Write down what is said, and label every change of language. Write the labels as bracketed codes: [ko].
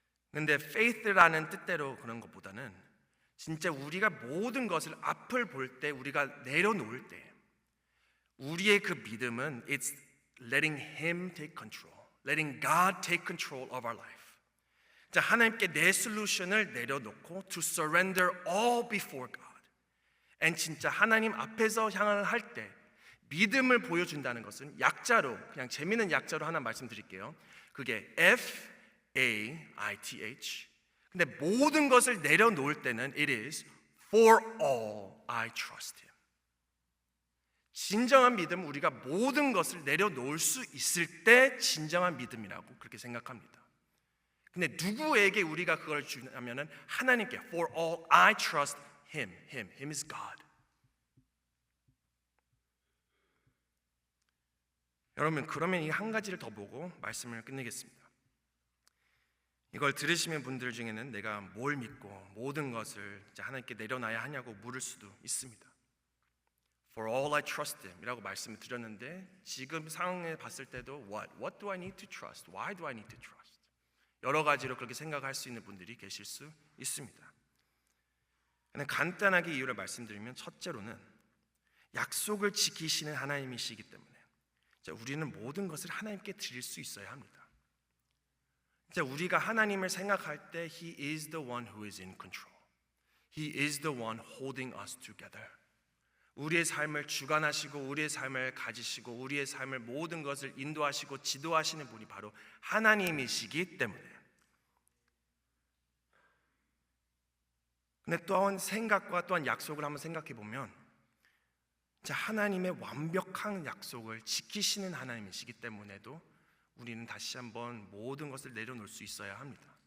[ko] 근데 faith라는 뜻대로 그런 것보다는 진짜 우리가 모든 것을 앞을 볼 때 우리가 내려놓을 때 우리의 그 믿음은 [en] it's letting Him take control, letting God take control of our life. [ko] 자, 하나님께 내 솔루션을 내려놓고 [en] to surrender all before God. [ko] and 진짜 하나님 앞에서 향을 할 때 믿음을 보여준다는 것은 약자로 그냥 재미있는 약자로 하나 말씀드릴게요. 그게 F-A-I-T-H. 근데 모든 것을 내려놓을 때는 [en] it is for all I trust Him. [ko] 진정한 믿음은 우리가 모든 것을 내려놓을 수 있을 때 진정한 믿음이라고 그렇게 생각합니다. 근데 누구에게 우리가 그걸 주냐면은 하나님께 [en] for all I trust Him. Him is God. [ko] 여러분 그러면 이 한 가지를 더 보고 말씀을 끝내겠습니다. 이걸 들으시는 분들 중에는 내가 뭘 믿고 모든 것을 하나님께 내려놔야 하냐고 물을 수도 있습니다. [en] For all I trust Him [ko] 이라고 말씀을 드렸는데 지금 상황에 봤을 때도 [en] What do I need to trust? Why do I need to trust? [ko] 여러 가지로 그렇게 생각할 수 있는 분들이 계실 수 있습니다. 근데 간단하게 이유를 말씀드리면 첫째로는 약속을 지키시는 하나님이시기 때문에 우리는 모든 것을 하나님께 드릴 수 있어야 합니다. 우리가 하나님을 생각할 때 [en] He is the one who is in control. He is the one holding us together. [ko] 우리의 삶을 주관하시고 우리의 삶을 가지시고 우리의 삶을 모든 것을 인도하시고 지도하시는 분이 바로 하나님이시기 때문에. 근데 또한 생각과 또한 약속을 한번 생각해 보면 하나님의 완벽한 약속을 지키시는 하나님이시기 때문에도 우리는 다시 한번 모든 것을 내려놓을 수 있어야 합니다.